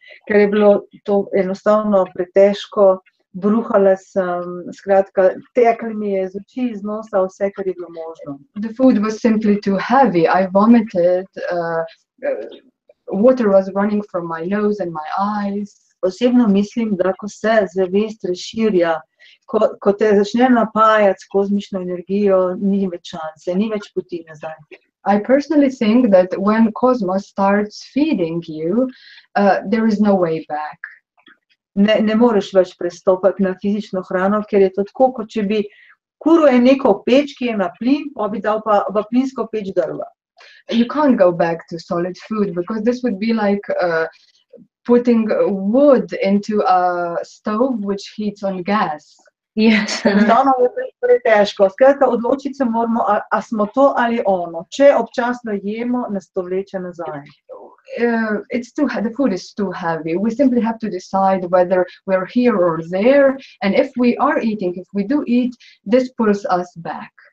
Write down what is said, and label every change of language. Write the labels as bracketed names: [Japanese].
[Slovenian] Ker je bilo to enostavno pretežko, bruhala sem, skratka, teklo mi je iz oči, iz nosa, vse, kar je bilo možno. [English] The food was simply too heavy. I vomited, water was running from my nose and my eyes. [Slovenian] Osebno mislim, da ko se zavest razširja, ko te začne napajati s kozmično energijo, ni več šanse, ni več poti nazaj. [English] I personally think that when cosmos starts feeding you, there is no way back. [Slovenian] Ne moreš več prestopati na fizično hrano, ker je to tako, kot če bi kuril neko peč, ki je na plin, pa bi dal pa v plinsko peč drva. [English] You can't go back to solid food because this would be like putting wood into a stove which heats on gas. Yes. [Slovenian] Enostavno je pretežko. Skratka, odločiti se moramo, a smo to ali ono. Če občasno jemo, nas to vleče nazaj. [English] The food is too heavy. We simply have to decide whether we're here or there. And if we are eating, if we do eat, this pulls us back.